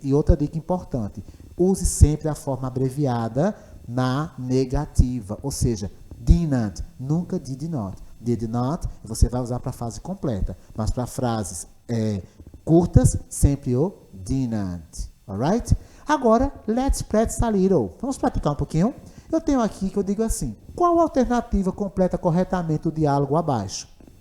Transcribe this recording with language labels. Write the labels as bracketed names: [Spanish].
[Portuguese] E outra dica importante, use sempre a forma abreviada na negativa, ou seja, didn't, nunca did not. Did not, você vai usar para a frase completa, mas para frases curtas, sempre o didn't. [English] Alright? Agora, let's practice a little. [Portuguese] Vamos praticar um pouquinho? Eu tenho aqui que eu digo assim, qual alternativa completa corretamente o diálogo abaixo?